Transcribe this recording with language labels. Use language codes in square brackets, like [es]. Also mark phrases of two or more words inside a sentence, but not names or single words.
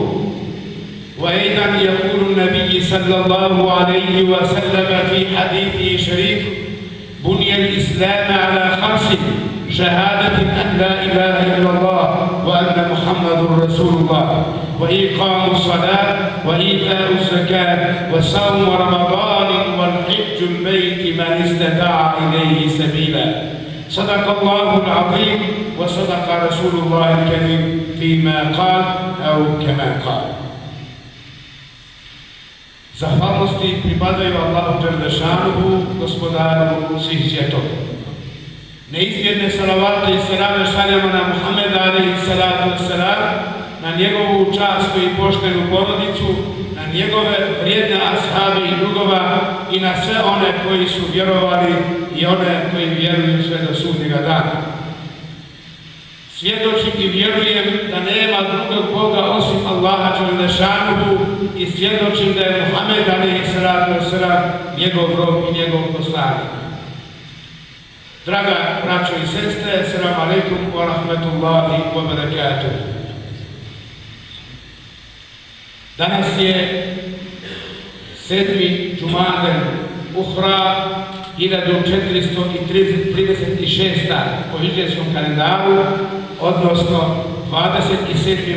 [ar] وأيضا يقول النبي صلى الله عليه وسلم في حديثه الشريف: بني الإسلام على خمس: شهادة أن لا إله إلا الله وأن محمد رسول الله، وإقام الصلاة، وإيتاء الزكاة، وصوم رمضان، والحج البيت من استطاع إليه سبيلا. صدق الله العظيم وصدق رسول الله الكريم فيما قال أو كما قال. [bs] Zahvalnosti pripadaju Allahu Đelešanuhu, gospodaru svih svjetova. Neizmjerne salavate i selame šaljamo na Muhameda [ar] عليه الصلاة والسلام, [bs] na njegovu časnu i poštenu porodicu, na njegove vrijedne ashabe i drugova i na sve one koji su vjerovali i one koji vjeruju sve do sudnjega dana. Svjedočim i vjerujem da nema drugog Boga osim Allaha Đelešanuhu i svjedočim da je Muhammed [ar] عليه الصلاة والسلام [bs] njegov rob i njegov poslanik. Draga braćo i sestre, [ar] السلام عليكم ورحمة الله وبركاته. [bs] Danas je 7. Džumaden Uhra, 1436. po hidžrijskom kalendaru, odnosno 27.